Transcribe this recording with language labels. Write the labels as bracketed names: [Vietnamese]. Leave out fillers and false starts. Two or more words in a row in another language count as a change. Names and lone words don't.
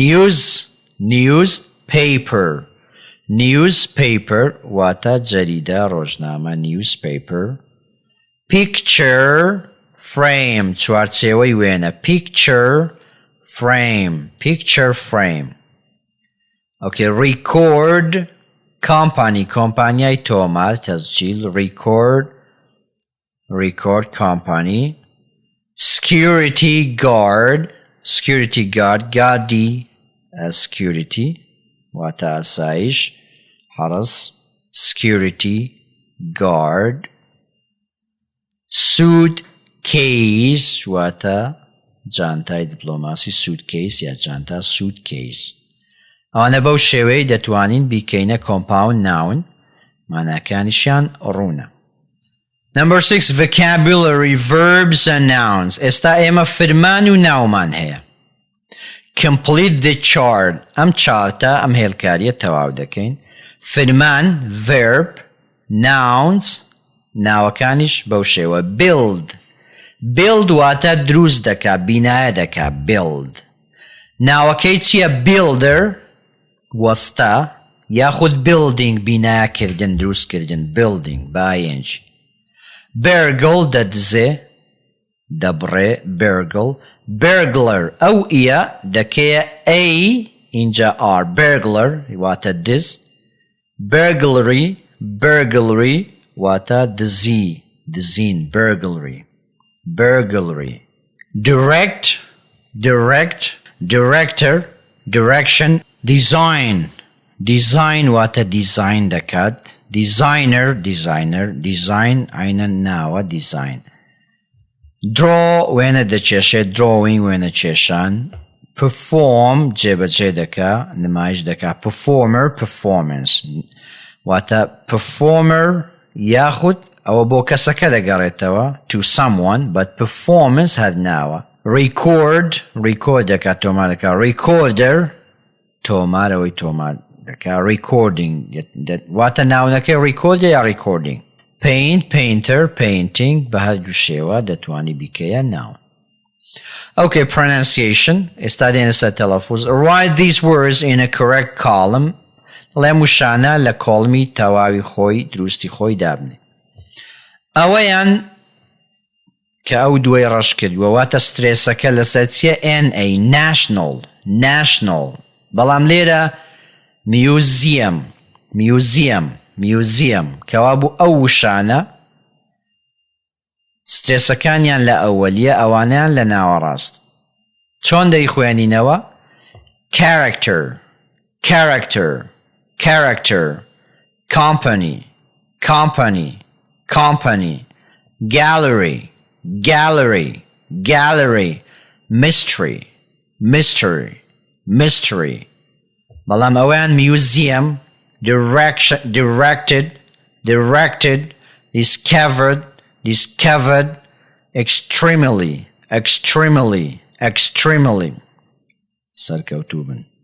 [English] newspaper [Central Kurdish] واتە جەریدە ڕۆژنامە [English] newspaper picture frame [Central Kurdish] چوارچێوەی وێنە [English] picture frame okay record company [Central Kurdish] کۆمپانیای تۆمار تەزجیل [English] record company security guard guardی security [Central Kurdish] واتە ئاسایش [English] حرس security guard [Central Kurdish] suitcase واتە جانتای دیپلۆماسی suitcase یا جانتا suitcase ئەوانە بەو شێوەیە دەتوانین بیکەینە [English] compound noun [Central Kurdish] ماناکانیشیان ڕوونە. [English] Number 6 vocabulary verbs and nouns. [Central Kurdish] ئێستا ئێمە فرمان و ناومان هەیە. [English] complete the chart [Central Kurdish] ئەم چارتە ئەم هێلکاریە تەواو دەکەین. فرمان [English] verb nouns [Central Kurdish] ناوەکانیش بەو شێوە build واتە دروست دەکا بینایە دەکا build ناوەکەی چییە builder وەستە یاخود building بینایەکردن دروستکردن building باینج burgle دەدزێ دەبڕێ burglar ئەو ئیە دەکەیە A اینجا R burglar واتە دز [English] burglary [Central Kurdish] واتە دزین [English] burglary director direction design واتە design دەکات designer [Central Kurdish] عینە ناوە [English] design draw [Central Kurdish] وێنە دەچێشێت drawing وێنە چێشان perform جێبەجێ دەکا نمایش دەکا performance واتە performer یاخود ئەوە بۆ کەسەکە دەگەڕێتەوە [English] to someone but performance [Central Kurdish] هەر ناوە record دەکات تۆمار دەکا recorder تۆمارەوەی تۆمار دەکا recording واتە ناونەکەی record یا recording [English] painter painting [Central Kurdish] بە هەردوو شێوە دەتوانی بیکەیە ناون. [English] Okay, pronunciation [Central Kurdish] ئێستا دێنە سەر تەلەفوز. [English] Write these words in a correct column [Central Kurdish] لەم وشانە لە کۆڵمی تەواوی خۆی دروستی خۆی دابنێ. ئەوەیان کە ئەو دوای ڕەش کردووە واتە سترێسەکە لەسەر چیە NA national بەڵام لێرە museum کەوا بوو ئەو وشانە سترێسەکانیان لە ئەوەلیە ئەوانیان لە ناوەڕاست چۆن [English] دەیخوێنینەوە character character character company company company gallery gallery gallery mystery mystery mystery [Central Kurdish] بەڵام ئەویان [English] museum directed discovered extremely [Central Kurdish] سەرکەوتوو بن